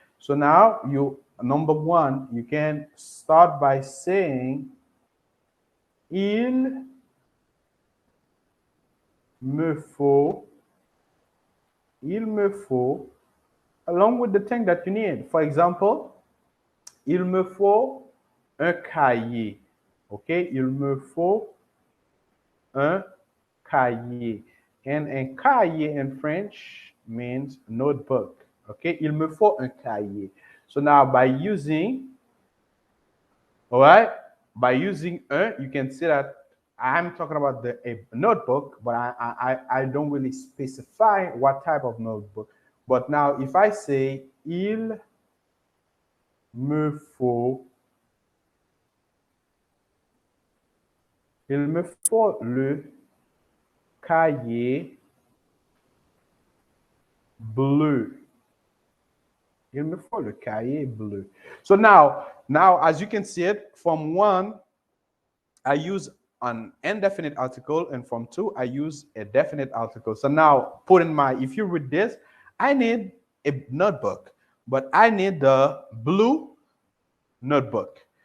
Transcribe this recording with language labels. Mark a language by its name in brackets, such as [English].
[English] So now you, number one, you can start by saying [French] il me faut, il me faut, [English] along with the thing that you need. For example, [French] il me faut un cahier. Okay, il me faut un cahier. [English] And a cahier in French means notebook. [French] Okay, il me faut un cahier. [English] So now by using, all right, by using un, you can see that I'm talking about a notebook, but I don't really specify what type of notebook. But now if I say [French] il me faut, il me faut le cahier bleu. Il me faut le cahier bleu. [English] So now as you can see it, from one, I use an indefinite article, and from two, I use a definite article. So now put in mind, if you read this, I need a notebook, but I need the blue notebook.